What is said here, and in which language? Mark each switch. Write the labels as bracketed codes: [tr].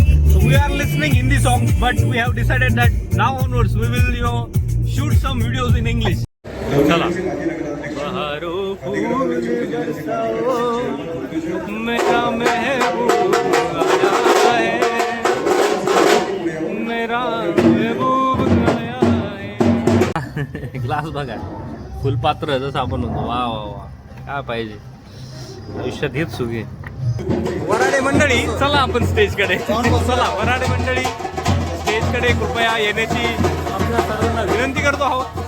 [en] So we are listening Hindi songs, but we have decided that now onwards we will, shoot some videos in English. [mr] चला. [hi] बहारो फूल बरसाओ, मेरा महबूब आया है, मेरा महबूब आया है. [mr] ग्लास बघा, फुलपात्र जसं आपण म्हणतो. वा वा वा, काय पाहिजे आयुष्यात हेच सुखे. वराडे मंडळी, चला आपण स्टेजकडे. चला वराडे मंडळी, स्टेजकडे कृपया येण्याची आपल्या सर्वांना विनंती करतो आहोत.